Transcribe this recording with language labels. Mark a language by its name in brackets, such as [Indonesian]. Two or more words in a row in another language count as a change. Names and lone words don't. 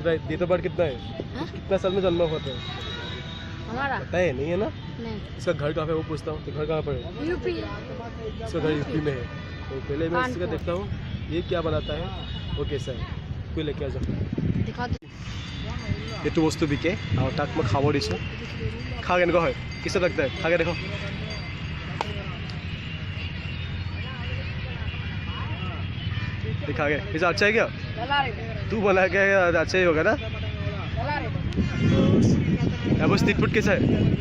[Hindi] तेरा [English] date of birth [Hindi] कितना है? हाँ? कितना साल में जन्म हुआ था? हमारा पता है नहीं है ना? नहीं, इसका घर कहाँ पे वो पूछता हूँ, तो घर कहाँ पर है? यूपी। इसका घर यूपी में है। तो पहले मैं इसका कानपुर। देखता हूँ ये क्या बनाता है, वो कैसा है, कोई लेके आ जाओ। दिखा दो। [Assamese] এইটো বস্তু বিকে, আৰু তাক মই খাব দিছোঁ। খা, কেনেকুৱা হয়, [Hindi] कैसे लगता है, खा के देखो। दिखा के इसे अच्छा है क्या? तू बना के अच्छा ही होगा ना। यहाँ पर [English] street food [Hindi] कैसा है?